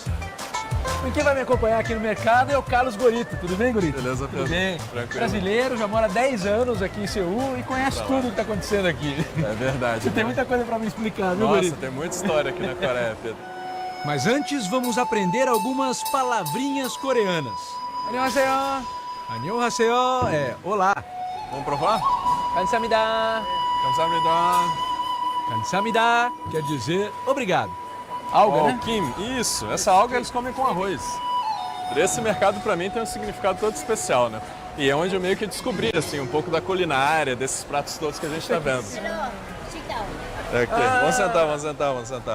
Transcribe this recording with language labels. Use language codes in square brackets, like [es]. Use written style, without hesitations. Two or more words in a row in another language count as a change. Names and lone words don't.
[pt] E quem vai me acompanhar aqui no mercado é o Carlos Gorito. Tudo bem, Gorito? Beleza, Pedro? Tudo bem. Tranquilo. Brasileiro, já mora 10 anos aqui em Seul e conhece tudo o que está acontecendo aqui. É verdade. Você tem muita coisa para me explicar, viu, Nossa, Gorito? tem muita história aqui na Coreia, Pedro. Mas antes vamos aprender algumas palavrinhas coreanas. [ko] 안녕하세요. [pt] Annyeonghaseyo é olá. Vamos provar? [ko] 감사합니다. Kamsahamnida. [pt] Kamsahamnida quer dizer obrigado. Alga, Oh, né? Kim, isso. Essa alga eles comem com arroz. Esse mercado pra mim tem um significado todo especial, né? E é onde eu meio que descobri, assim, um pouco da culinária, desses pratos todos que a gente tá vendo. É aqui. Vamos sentar, vamos sentar, vamos sentar.